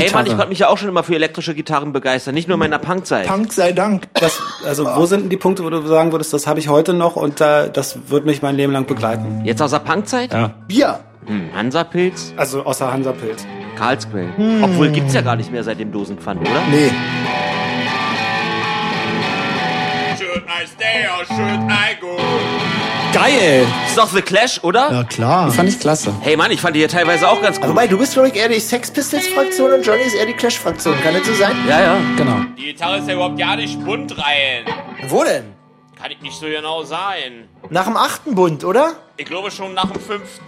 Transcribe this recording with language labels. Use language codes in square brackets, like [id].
[de] Hey Mann, ich konnte mich ja auch schon immer für elektrische Gitarren begeistern. Nicht nur in meiner Punkzeit. Punk sei Dank. Wo sind denn die Punkte, wo du sagen würdest, das habe ich heute noch und das wird mich mein Leben lang begleiten? Jetzt außer Punkzeit? Ja. Bier. Hansapilz? Also außer Hansapilz. Karlsquell. Obwohl gibt's ja gar nicht mehr seit dem Dosenpfand, oder? Nee. [en] Should I stay or should I go? [de] Geil! Ist doch The Clash, oder? Ja, klar. Die fand ich klasse. Hey Mann, ich fand die ja teilweise auch ganz gut. Wobei, du bist, glaube ich, eher die Sex Pistols-Fraktion und Johnny ist eher die Clash-Fraktion. Kann das so sein? Ja, ja, genau. Die Gitarre ist ja überhaupt gar nicht bunt rein. Wo denn? Kann ich nicht so genau sein. Nach dem 8. Bund, oder? Ich glaube schon nach dem 5.